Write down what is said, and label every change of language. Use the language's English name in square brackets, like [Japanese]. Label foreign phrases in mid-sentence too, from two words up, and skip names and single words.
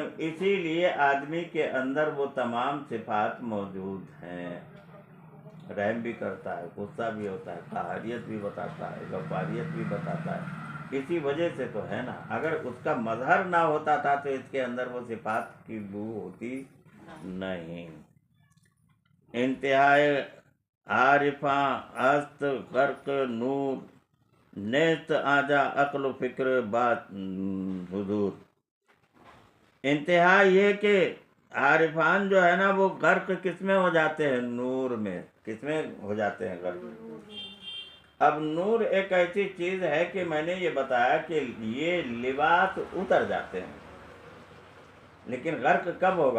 [Urdu] اسی لیے آدمی کے اندر وہ تمام صفات موجود ہیں، رحم بھی کرتا ہے، غصہ بھی ہوتا ہے، قہریت بھی بتاتا ہے، غفاریت بھی بتاتا ہے، اسی وجہ سے تو ہے نا۔ اگر اس کا مظہر نہ ہوتا تھا تو اس کے اندر وہ صفات کی بو ہوتی نہیں۔ [Persian] انتہائے عارفاں است غرق نور، نیست آجا عقل و فکر بات حضور۔ [Urdu] انتہا یہ کہ عارفان جو ہے نا وہ غرق کس میں ہو جاتے ہیں؟ نور میں۔ کس میں ہو جاتے ہیں غرق؟ اب نور ایک ایسی چیز ہے کہ میں نے یہ بتایا کہ یہ لباس اتر جاتے ہیں، لیکن غرق کب ہوگا؟